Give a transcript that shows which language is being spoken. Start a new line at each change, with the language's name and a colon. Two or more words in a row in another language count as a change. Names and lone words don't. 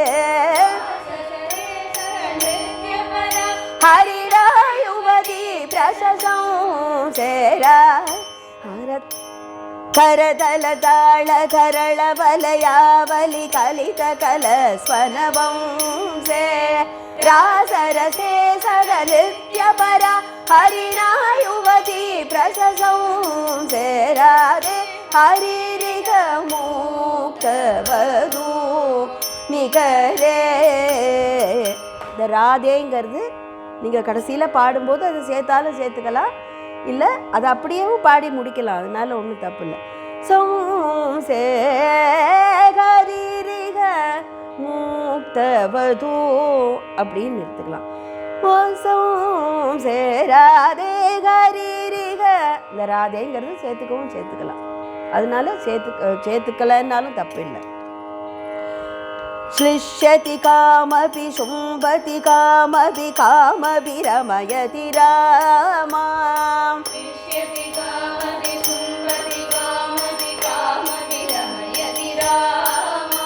Sanskrit: हरिणा युवती प्रशंसे करदल ताळ धरळ वलयावलि कलित कलस्वनवंशे रासरसे सग नृत्यपरा हरिणा युवती प्रशंसे राधे हरिरिग मुक्तवधू निकरे
Tamil: இந்த ராதேங்கிறது நீங்கள் கடைசியில் பாடும்போது அதை சேர்த்தாலும் சேர்த்துக்கலாம், இல்லை அதை அப்படியேவும் பாடி முடிக்கலாம், அதனால ஒன்றும் தப்பு இல்லை.
Sanskrit: हरिरिह मुक्तवधू
Tamil: அப்படின்னு எடுத்துக்கலாம்.
Sanskrit: राधे हरिरिह
Tamil: இந்த ராதேங்கிறது சேர்த்துக்கவும் சேர்த்துக்கலாம், அதனால சேர்த்துக்கலன்னாலும் தப்பு இல்லை.
Sanskrit: श्लिष्यति कामपि शुम्भति कामपि कामपि रमयति रामा श्लिष्यति कामपि शुम्भति कामपि कामपि रमयति रामा